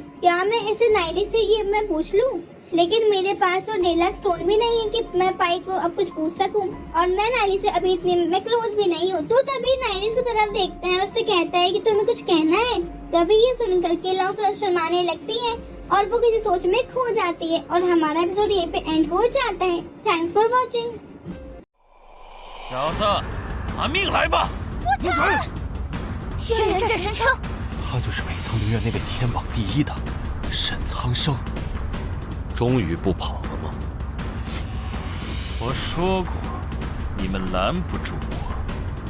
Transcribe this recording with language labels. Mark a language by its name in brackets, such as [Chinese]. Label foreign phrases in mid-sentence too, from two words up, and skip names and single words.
[Hindi] क्या मैं इसे नाइली से ये मैं पूछ लूँ? लेकिन मेरे पास तो 1.5 लाख स्टोन भी नहीं है कि मैं पाई को अब कुछ पूछ सकूं और मैं नाइली से अभी इतने में क्लोज भी नहीं हूँ। तो तभी नाइली उसकी तरफ देखता है और उससे कहता है कि तुम्हें कुछ कहना है। तभी ये सुनकर के लॉन्ग थोड़ा शर्माने लगती है और वो किसी सोच में खो जाती है और हमारा एपिसोड यहीं पे एंड हो जाता है। [English] Thanks for watching. [Chinese] 小子，拿命来吧！不成，天元战神枪，他就是北苍灵院那位天榜第1的沈苍生。终于不跑了吗？我说过，你们拦不住我。